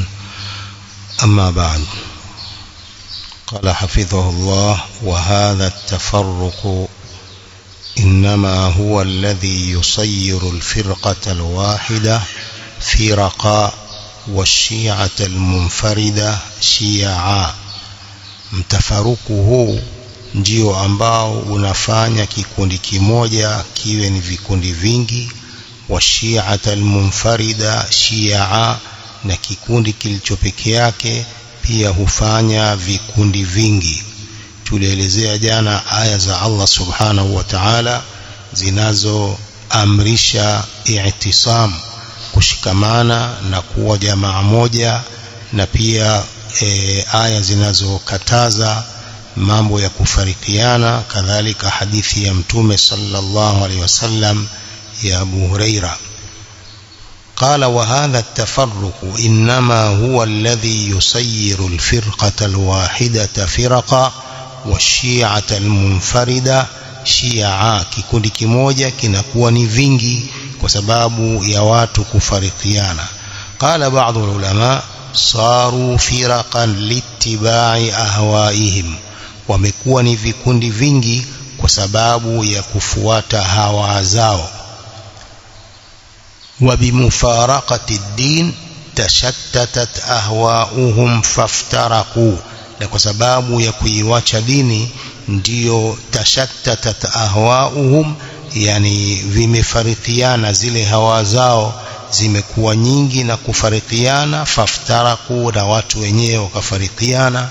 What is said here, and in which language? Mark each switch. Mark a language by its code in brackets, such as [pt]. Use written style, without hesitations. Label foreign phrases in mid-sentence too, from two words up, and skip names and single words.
[ar] أما بعد، قال حفظه الله: وهذا التفرق إنما هو الذي يصير الفرقة الواحدة فرقا والشيعة المنفردة شيعا. [sw] mtafaruku huu ndio ambao unafanya kikundi kimoja kiwe ni vikundi vingi, [ar] والشيعة المنفردة شيعا, [sw] na kikundi kilicho peke yake pia hufanya vikundi vingi. Tulielezea jana aya za Allah [ar] سبحانه وتعالى [sw] zinazoamrisha i'tisam, kushikamana na kuwa jamaa moja, na pia aya zinazokataza mambo ya kufarikiana, kadhalika hadithi ya Mtume [ar] صلى الله عليه وسلم [sw] ya Abu Huraira. [ar] قال: وهذا التفرق إنما هو الذي يصير الفرقة الواحدة فرقا والشيعة المنفردة شيعا. [sw] kikundi kimoja kinakuwa ni vingi kwa sababu ya watu kufarikiana. [ar] قال بعض العلماء: صاروا فرقا لاتباع أهوائهم, [sw] wamekuwa ni vikundi vingi kwa sababu ya kufuata hawa zao. [ar] وبمفارقة الدين تشتتت أهواؤهم فافترقوا, [sw] na kwa sababu ya kuiwacha dini ndio [ar] تشتتت أهواؤهم, [sw] yani vimefarikiana, zile hawa zao zimekuwa nyingi na kufarikiana. Faftaraku, na watu wenyewe wakafarikiana.